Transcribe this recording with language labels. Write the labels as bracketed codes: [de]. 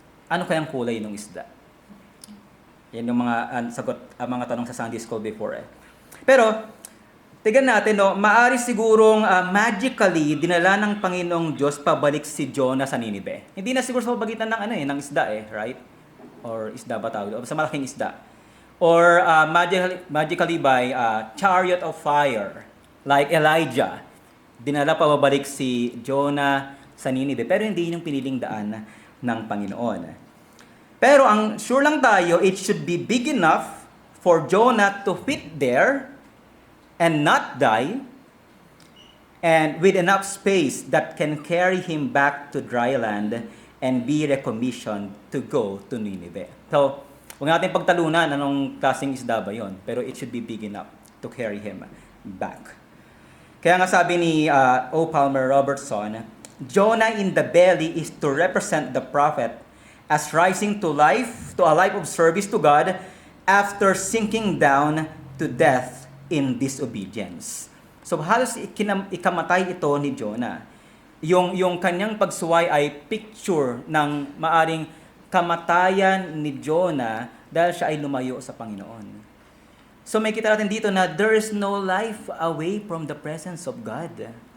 [tl] Ano kayang kulay ng isda? Yan yung mga sagot, mga tanong sa Sunday School before. Pero, tignan natin, no, maari sigurong magically dinala ng Panginoong Diyos pabalik si Jonah sa Ninive. Hindi na siguro sa pagitan ng, ng isda right? Or isda ba tawag? O sa malaking isda. [en] Or magically by chariot of fire, like Elijah. [tl] Dinala pabalik si Jonah sa Ninive. Pero hindi yung piniling daan ng Panginoon. Pero ang sure lang tayo, [en] it should be big enough for Jonah to fit there and not die, and with enough space that can carry him back to dry land and be recommissioned to go to Nineveh. [tl] So, huwag natin pagtalunan anong klaseng isda ba yun, pero [en] it should be big enough to carry him back. [tl] Kaya nga sabi ni [en] O. Palmer Robertson, Jonah in the belly is to represent the prophet as rising to life, to a life of service to God after sinking down to death in disobedience. [tl] So halos ikamatay ito ni Jonah. Yung kanyang pagsuway ay picture ng maaring kamatayan ni Jonah dahil siya ay lumayo sa Panginoon. [en] So [tl] may kita natin dito na [en] there is no life away from the presence of God.